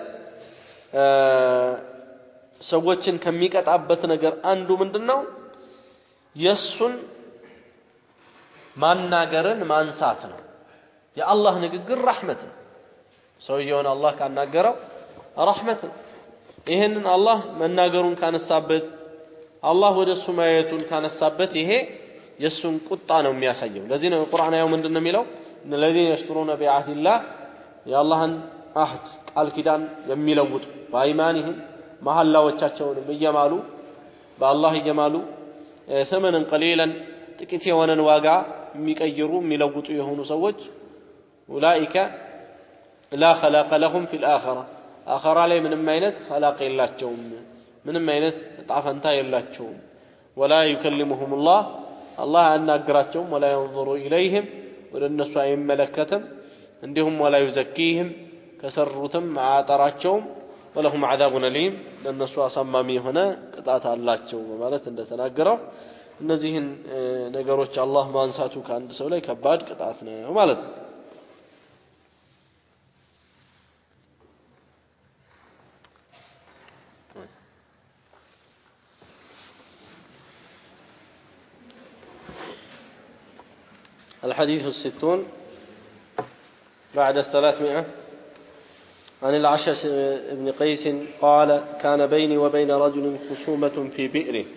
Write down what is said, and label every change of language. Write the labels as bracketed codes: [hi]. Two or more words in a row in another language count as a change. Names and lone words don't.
[am] ሰዎችን ከሚቀጣበት ነገር አንዱ ምንድነው የሱን ማናገርን ማንሳት ነው የአላህ ንግግር ረህመት ነው ሰውየውን አላህ ካናገረው ረህመት ነው ይሄንን አላህ መናገሩን ካነሳበት አላህ ወደሱ ማየቱን ካነሳበት ይሄ የሱን ቁጣ ነው የሚያሳየው ለዚህ ነው ቁርአን ያው ምንድነው የሚለው [ar] الذين يشترون بعهد الله يا الله عهد [am] ቃል ኪዳን የሚለውጡ ባይማኒህም መሐላዎቻቸውንም እየማሉ በአላህ እየማሉ [ar] ثمنا قليلا [am] ጥቂት የሆነን ዋጋ የሚቀይሩ የሚለውጡ የሆኑ ሰዎች [ar] اولئك لا خلاق لهم في الاخره [am] አኺራ ላይ ምንም አይነት خلاق የላቸውም ምንም አይነት ጣፈንታ የላቸውም [ar] ولا يكلمهم الله [am] አናግራቸውም [ar] ولا ينظر اليهم [am] ወደ እነሱ አይመለከትም እንዲሁም [ar] ولا يزكيهم [am] ከሰሩትም አያጠራቸውም [ar] ولهم عذاب أليم [am] ለነሱ አሳማሚ የሆነ ቅጣት አላቸው ማለት እንደተናገረው እነዚህን ነገሮች አላህ ማንሳቱ ከአንድ ሰው ላይ ከባድ ቅጣት ነው ማለት ነው [ar] الحديث 60 بعد 300 عن العشش بن قيس قال كان بيني وبين رجل خصومة في بئر